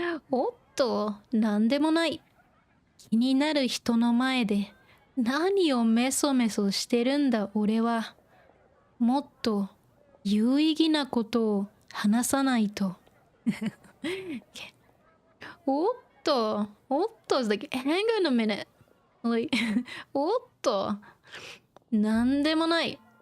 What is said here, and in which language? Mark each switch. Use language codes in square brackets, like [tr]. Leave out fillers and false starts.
[ja] おっと、なんでもない。気になる人の前で何をメソメソしてるんだ俺は。もっと有意義なことを話さないと。 [en] おっと、it's like, hang on a minute. [ja] Like, おっと、なんでもない。